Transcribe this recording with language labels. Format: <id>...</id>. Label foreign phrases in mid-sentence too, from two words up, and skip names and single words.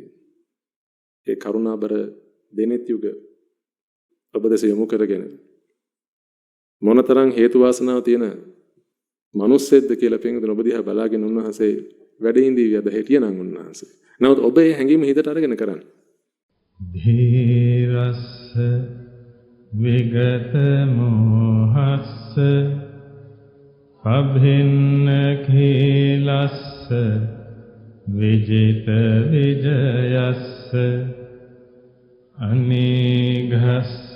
<si>ඒ කරුණාබර දෙනෙත් යුග ඔබ දැස යොමු කරගෙන මොනතරම් හේතු වාසනාව තියෙන මිනිස්සෙක්ද කියලා පින්විතනේ ඔබ දිහා බලාගෙන උන්වහන්සේ වැඩ ඉඳී යද හිටියනම් උන්වහන්සේ. නමුත් ඔබ ඒ හැඟීම හිතට අරගෙන කරන්න.</si> <pi>ධීරස්ස විගත මොහස්ස අභින්න කීලස්ස විජිත විජයස්ස අනීඝස්ස</pi>